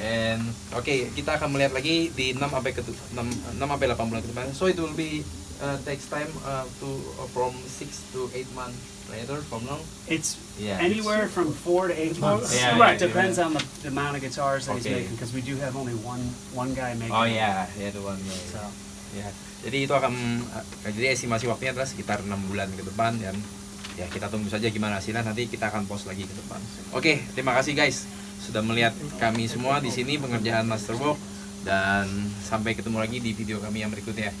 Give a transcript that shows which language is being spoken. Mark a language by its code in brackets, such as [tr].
[id] And kita akan melihat lagi di 6 sampai 8 bulan ke depan. [en] So it will be takes time to from 6 to 8 months later from now. It's Yeah. anywhere from 4 to 8 months. Yeah, Right. yeah, Depends on the amount of guitars that he's Okay. making, because we do have only one guy making. Oh ya, yeah, the one. So, Ya. [id] Jadi itu akan jadi estimasi waktunya adalah sekitar 6 bulan ke depan dan ya kita tunggu saja gimana hasilnya, nanti kita akan post lagi ke depan. Oke, terima kasih guys sudah melihat kami semua di sini pengerjaan Masterwork dan sampai ketemu lagi di video kami yang berikutnya.